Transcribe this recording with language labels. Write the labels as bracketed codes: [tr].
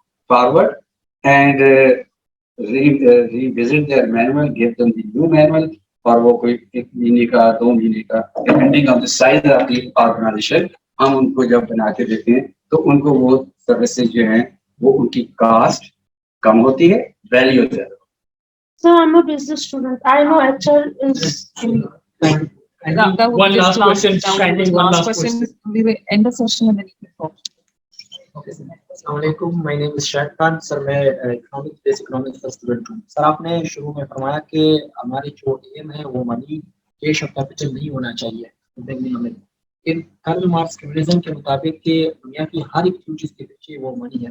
[en] forward and revisit their manual, give them the new manual, [ur] اور وہ کوئی 1 مہینے کا 2 مہینے کا [en] depending on the size of the organization [ur] ہم ان کو جب بنا کے دیتے ہیں تو ان کو وہ سروسز جو ہیں وہ ان کی کاسٹ کم ہوتی ہے, ویلیو زیادہ. [en] So I'm a business student. I know HR is. One last question. Kindly one last question. We will end the session and then you can talk. Okay, sir. السلام علیکم. My name is Shahid Khan. [ur] سر میں economics کا student ہوں. سر آپ نے شروع میں فرمایا کہ ہماری جو ایم ہے وہ منی کیش اور کیپٹل نہیں ہونا چاہیے. لیکن کارل مارکس کیپٹلزم کے مطابق کہ دنیا کی ہر ایک چیز کے پیچھے وہ منی ہے.